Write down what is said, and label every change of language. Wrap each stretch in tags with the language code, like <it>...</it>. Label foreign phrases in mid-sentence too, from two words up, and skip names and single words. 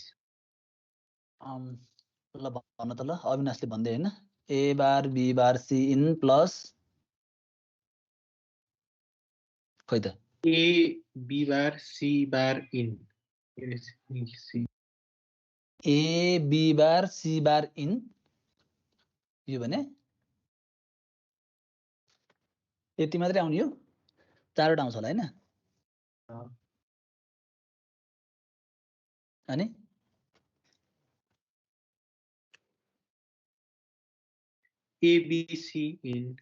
<ne>ल भन्न त ल अविनाशले भन्दै हैन</ne> <en>A bar B bar C in plus</en> <ne>खै त</ne> <en>A B bar C bar in. Yes, C. A B bar C bar in</en> <ne>यो भने यति मात्रै आउने यो चारवटा आउँछ होला हैन अनि</ne> <en>A B C in.</en>